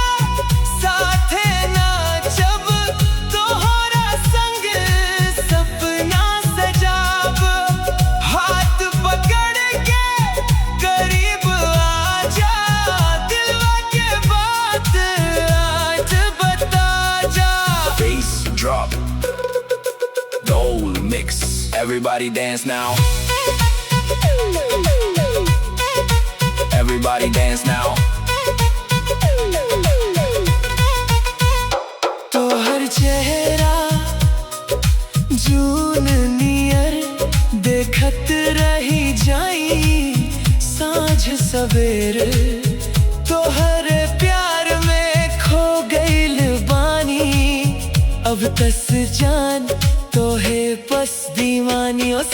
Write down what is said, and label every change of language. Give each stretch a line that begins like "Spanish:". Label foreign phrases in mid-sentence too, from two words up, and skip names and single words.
Bhojpuri: साथे नाचब, तोहरा संग सपना सजाब। हाथ पकड़ के करीब आजा, दिलवा के बात आज बता जा।
English: Bass drop, the whole mix. Everybody dance now. Everybody dance now.
Bhojpuri: तोहर चेहरा जून नियर, देखत रही जाई साँझ सवेर। तोहर प्यार में खो गइल बानी, अब तस जान तोहे बस दीवानी।